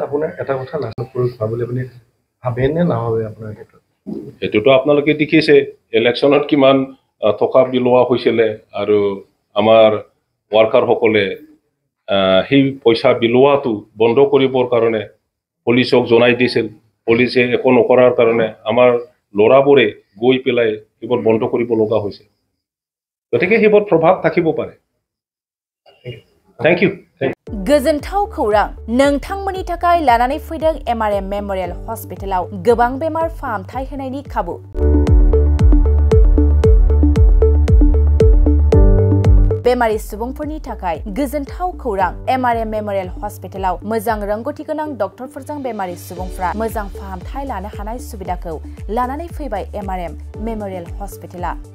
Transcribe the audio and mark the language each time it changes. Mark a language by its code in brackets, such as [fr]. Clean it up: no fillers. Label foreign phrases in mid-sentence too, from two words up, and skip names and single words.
[as] আপোনাৰ এটা কথা লাষ্ট কৰি পাবলৈ আপুনি ভাবেনে নাভাবে আপোনাৰ ক্ষেত্ৰত এইটোতো আপোনালোকে দেখিছে ইলেকশ্যনত কিমান টকা বিলোৱা হৈছিলে আৰু আমাৰ ৱাৰ্কাৰসকলে সেই পইচা বিলোৱাটো বন্ধ কৰিবৰ কাৰণে পুলিচক জনাই দিছিল পুলিচে একো নকৰাৰ কাৰণে আমাৰ ল'ৰাবোৰে গৈ পেলাই সেইবোৰ বন্ধ কৰিব লগা হৈছে গতিকে সেইবোৰ প্ৰভাৱ থাকিব পাৰে [en] Thank you. [brx] गोजोनथाव खौरां नोंथांमोननि थाखाय लानानै फैदों MRM मेमोरियल हस्पिटालाव गोबां बेमार फाहामथाय होनायनि खाबु बेमारि सुबुंफोरनि थाखाय गोजोनथाव खौरां MRM मेमोरियेल हस्पिटालाव मोजां रोंगौथि गोनां डक्टरफोरजों बेमारि सुबुंफ्रा मोजां फाहामथाय लानो हानाय सुबिदाखौ लानानै फैबाय MRM मेमोरियेल हस्पिटाला।